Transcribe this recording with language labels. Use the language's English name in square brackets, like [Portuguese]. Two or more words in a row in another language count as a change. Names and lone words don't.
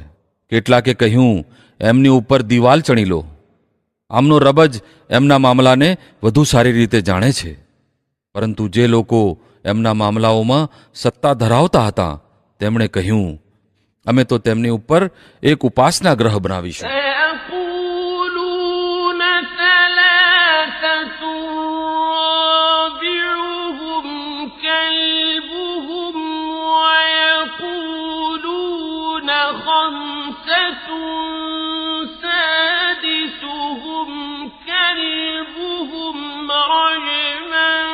[Gujarati] કેટલાકે કહ્યું, એમની ઉપર દિવાલ ચણી લો. આમનો રબ જ એમના મામલાને વધુ સારી રીતે જાણે છે. પરંતુ જે લોકો એમના મામલાઓમાં સત્તા ધરાવતા હતા તેમણે કહ્યું, અમે તો તેમની ઉપર એક ઉપાસના ગ્રહ બનાવીશું. [Arabic] سيقولون ثلاثة رابعهم كلبهم ويقولون خمسة سادسهم كلبهم رجما